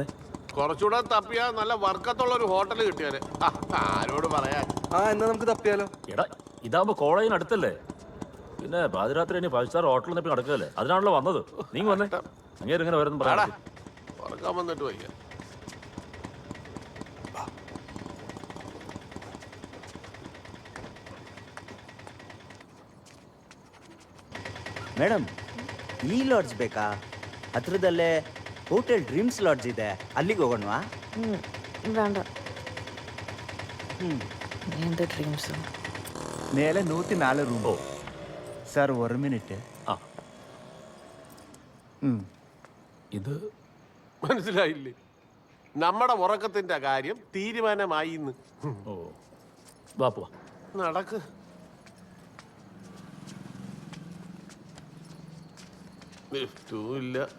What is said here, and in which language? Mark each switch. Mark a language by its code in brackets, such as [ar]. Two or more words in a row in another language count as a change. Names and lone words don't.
[ml] കുറച്ചുകൂടെ തപ്പിയാ നല്ല വർക്കത്തുള്ള ഒരു ഹോട്ടൽ കിട്ടിയാല് ആരോട് പറയാൻ. എന്നാ നമുക്ക് തപ്പിയാലോ? എടാ ഇതാകുമ്പോ കോളേജിന് അടുത്തല്ലേ. പിന്നെ പാതിരാത്രി ഇനി 5 [en] star hotel [ml] നിന്ന് നടക്കല്ലേ. അതിനാണല്ലോ വന്നത്. നീ വന്നേ. അങ്ങേര് ഇങ്ങനെ വരുന്നു പറയാ. ഉറക്കാൻ വന്നിട്ട് വയ്യ. [kn] ಮೇಡಮ್ ಈ ಲಾಡ್ಜ್ ಬೇಕಾ? ಹತ್ರದಲ್ಲೇ ಹೋಟೆಲ್ ಡ್ರೀಮ್ಸ್ ಲಾಡ್ಜ್ ಇದೆ, ಅಲ್ಲಿಗೆ ಹೋಗೋಣವಾ? [ml] വേണ്ട. എന്ത് ഡ്രീംസ്? [kn] ಮೇಲೆ 104 [en] room sir [kn] 1 ಮಿನಿಟ್. [ml] ഇത് മനസ്സിലായില്ലേ? നമ്മുടെ ഉറക്കത്തിന്റെ കാര്യം തീരുമാനമായി. ഓ വാ പോവാ. നടക്ക്. ലിഫ്റ്റുമില്ല.